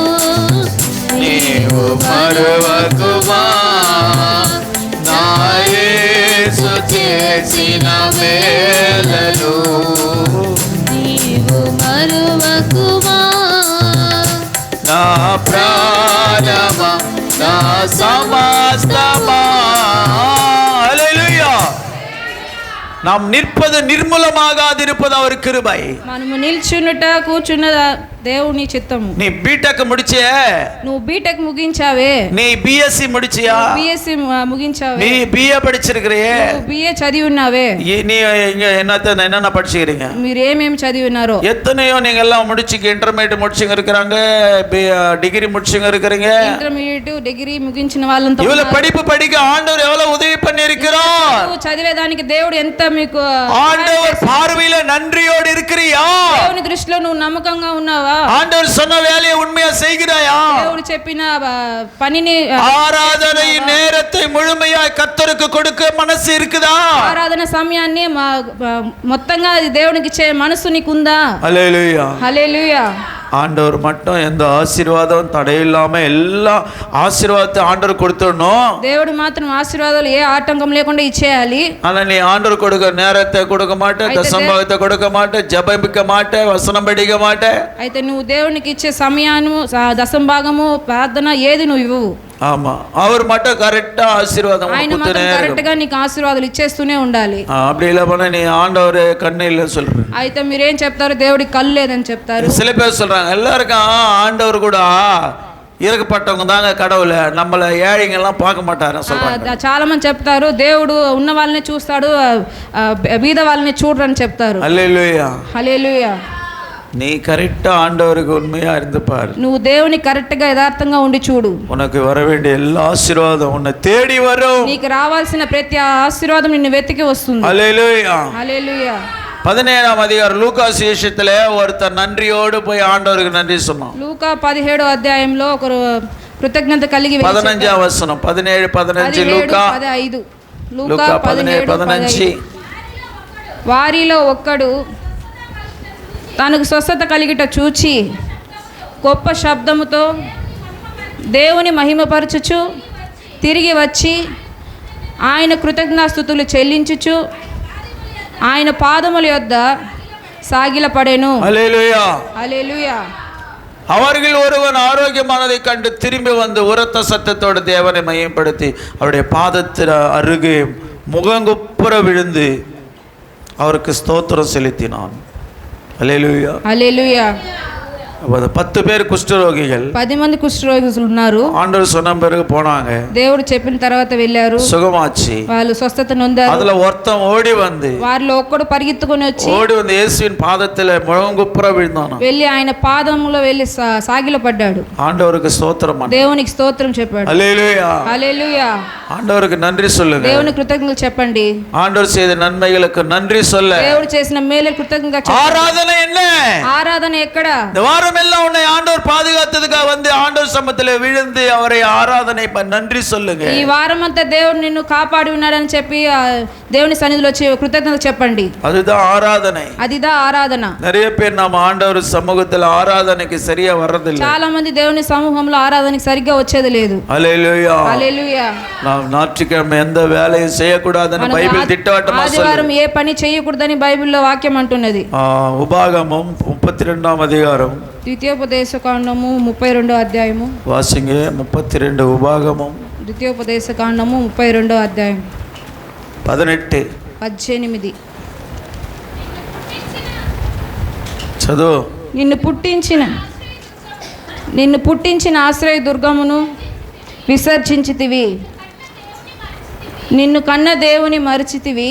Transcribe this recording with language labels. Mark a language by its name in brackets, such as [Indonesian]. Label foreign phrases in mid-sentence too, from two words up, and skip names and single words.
[Telugu] నీవు మరవకుమా, నా యేసు చేసిన మేలను నీవు మరువకుమా, నా ప్రాణమా నా సమస్తమా. హల్లెలూయా. [Tamil] நாம் நிற்பது நிர்மூலமாகாதிருப்பது அவர் கிருபை. [Telugu] మనము నిల్చున్నట కూర్చున్న దేవుని చిత్తము. [Tamil] நீ బీటెక్ முடிச்சிய, [Telugu] నువ్వు బీటెక్ ముగించావే, [Tamil] நீ பிஎஸ்சி முடிச்சியா, [Telugu] బిఎస్సి ముగించావే, [Tamil] நீ பிஏ படிச்சிருக்கிறியே, [Telugu] బిఏ చదివి ఉన్నావే, [Tamil] நீ இங்க என்னென்ன படிச்சுக்கிறீங்க? [Telugu] మీరు ఏమేమి చదివి ఉన్నారో. [Tamil] எத்தனையோ நீங்க எல்லாம் முடிச்சுக்க இன்டர்மீடியட் முடிச்சுங்க இருக்கிறாங்க, டிகிரி முடிச்சுங்க இருக்கிறீங்க. [Telugu] ఇంటర్మీడియట్ డిగ్రీ ముగించిన వాళ్ళంతా [Tamil] இவ்வளவு படிப்பு படிக்க ஆண்டவர் எவ்வளவு உதவி பண்ணி இருக்கிறார். [Telugu] నువ్వు చదివేదానికి దేవుడు ఎంత మీకు [Tamil] ஆண்டவர் பார்வையில நன்றியோடு இருக்கிறியா? [Telugu] దేవుని దృష్టిలో నువ్వు నమ్మకంగా ఉన్నావా? [Tamil] ஆண்டவர் சொன்ன வேலையை உண்மையா செய்கிறாயா? [Telugu] దేవుడు చెప్పిన పనిని [Tamil] ஆராதனை நேரத்தை முழுமையாய் கர்த்தருக்கு கொடுக்க மனசு இருக்குதா? [Telugu] ఆరాధన సమయాన్ని మొత్తంగా దేవునికి ఇచ్చే మనసు నీకుందా? [Tamil] ஹல்லேலூயா. [Telugu] హల్లెలూయా. [Tamil] ஆண்டவர் மட்டும் எந்த ஆசீர்வாதம் தடையில்லாம எல்லா ஆசீர்வாதத்தை ஆண்டவர் கொடுத்துடணும். [Telugu] దేవుడు మాత్రం ఆశీర్వాదాలు ఏ ఆటంకం లేకుండా ఇచ్చేయాలి. [Tamil] ஆனா நீ ஆண்டவர் கொடுக்க நேரத்தை கொடுக்க மாட்டே, தசமபாகத்தை கொடுக்க மாட்டே, ஜெபிக்க மாட்டே, வசனம் படிக்க மாட்டே. [Telugu] అయితే నువ్వు దేవునికి ఇచ్చే సమయాన్ని దశమ భాగము ప్రార్థన ఏది నువ్వు ఇవ్వవు. [Tamil] ஆமா, அவர் மட்டும் கரெக்டா ஆசீர்வாதம் [Telugu] ఆయన మాత్రం [Tamil] கொடுத்துனே [Telugu] కరెక్ట్ గా నీకు ఆశీర్వాదాలు ఇచ్చేస్తూనే ఉండాలి. [Tamil] அப்படி இல்ல பண்ண நீ ஆண்டவர் கண்ணு இல்லைன்னு சொல்ற. [Telugu] అయితే మీరేం చెప్తారు? దేవుడికి కళ్ళు లేదని చెప్తారు. [Tamil] சில பேர் சொல்றாங்க எல்லாருக்கும் ஆண்டவர் கூட இறக்கப்பட்டவங்க தாங்க கடவுளை, நம்மள ஏழைங்கெல்லாம் பார்க்க மாட்டாரு சொல்றாங்க. [Telugu] చాలా మంది చెప్తారు దేవుడు ఉన్న వాళ్ళని చూస్తాడు, బీద వాళ్ళని చూడరని చెప్తారు. హల్లెలూయా. హల్లెలూయా. [Tamil] நீ கரெக்டா ஆண்டவருக்கு உண்மையா இருந்து பாரு. [Telugu] నువ్వు దేవుని కరెక్ట్ గా యథార్థంగా ఉండి చూడు. [Tamil] உனக்கு வர வேண்டிய எல்லா ஆசீர்வாதம் உன்னை தேடி வரும். [Telugu] నీకు రావాల్సిన ప్రతి ఆశీర్వాదం నిన్ను వెతికి వస్తుంది. హల్లెలూయా. హల్లెలూయా. 17వ అధ్యాయం లూకా [Tamil] సువిశేషத்துல ஒருத்தர் நன்றியோடு போய் ஆண்டவருக்கு நன்றி சொன்னான். [Telugu] లూకా 17వ అధ్యాయంలో ఒకరు కృతజ్ఞత కలిగి 15వ వచనం 17 15 లూకా 15 లూకా 17 15 వారిలో ఒక్కడు తనకు స్వస్థత కలిగిట చూచి గొప్ప శబ్దముతో దేవుని మహిమపరచుచు తిరిగి వచ్చి ఆయన కృతజ్ఞాస్తుతులు చెల్లించుచు ఆయన పాదముల యొద్ద సాగిలపడెను. హల్లెలూయా. హల్లెలూయా. [Tamil] அவர்கள் ஒருவன் ஆரோக்கியமானதை கண்டு திரும்பி வந்து உரத்த சத்தத்தோடு தேவனை மையப்படுத்தி அவருடைய பாதத்தில் அருகே முகங்குப்புற விழுந்து அவருக்கு ஸ்தோத்திரம் செலுத்தினான். ஹல்லேலூயா. [Telugu] హల్లెలూయా. [Tamil] 10 பேர் குஷ்டரோகிகள் [Telugu] 10 మంది కుష్ఠరోగులు ఉన్నారు. [Tamil] ஆண்டவர் சொன்ன பிறகு போனாங்க, [Telugu] దేవుడు చెప్పిన తర్వాత వెళ్ళారు, [Tamil] சுகமாச்சு. [Telugu] వాళ్ళు స్వస్థత నొందారు. [Tamil] அதுல ஒருத்தன் ஓடி வந்து [Telugu] వారిలో ఒక్కడు పరిగెత్తుకొని వచ్చి [Tamil] இயேசுவின் பாதத்துல முழங்குப்புற விழுந்தானா. [Telugu] వెళ్ళి ఆయన పాదములో వెళ్ళి సాగిలపడ్డాడు. [Tamil] ஆண்டவருக்கு ஸ்தோத்திரம். [Telugu] దేవునికి స్తోత్రం చెప్పాడు. హల్లెలూయా, హల్లెలూయా. [Tamil] ஆண்டவருக்கு நன்றி சொல்லுங்க. [Telugu] దేవుని కృతజ్ఞతలు చెప్పండి. [Tamil] ஆண்டவர் செய்த நன்மைகளுக்கு நன்றி சொல்ல. [Telugu] దేవుడు చేసిన మేలు కృతజ్ఞతగా చెప్పండి. [Tamil] ஆராதனை என்ன? [Telugu] ఆరాధన ఎక్కడ? [Tamil] இந்த வாரம் எல்லாம் உன்னை ஆண்டவர் பாதுகாத்ததுக்காக வந்து ஆண்டவர் சமூகத்துல விழுந்து அவரை ஆராதனை நன்றி சொல்லுங்க. [Telugu] ఈ వారం అంతా దేవుడు నిన్ను కాపాడి ఉన్నాడని చెప్పి దేవుని సన్నిధిలో వచ్చి కృతజ్ఞతలు చెప్పండి. [Tamil] அதுதான் ஆராதனை. [Telugu] అదిదా ఆరాధన. [Tamil] நிறைய பேர் நாம ஆண்டவர் சமூகத்துல ஆராதனைக்கு சரியா வர்றதில்லை. [Telugu] చాలా మంది దేవుని సమూహంలో ఆరాధనకి సరిగ్గా వచ్చేది లేదు. హల్లెలూయా, హల్లెలూయా. [Tamil] நாம் ஞாயிற்றுக்கிழமை எந்த வேலையும் செய்யக்கூடாதுன்னு பைபிள் திட்டவட்டமா சொல்லுது. [Telugu] ఆదివారం ఏ పని చేయకూడదని బైబిల్లో వాక్యం అంటున్నది. [Tamil] உபாகமம் 32ஆம் அதிகாரம், [Telugu] ద్వితీయోపదేశకాండము 32వ అధ్యాయము. [Tamil] வாசிங்க. 32 உபாகமம், [Telugu] ద్వితీయోపదేశకాండము 32వ అధ్యాయం 18 18. చదువు. నిన్ను పుట్టించిన ఆశ్రయ దుర్గమును విసర్జించితివి, నిన్ను కన్న దేవుని మరిచితివి.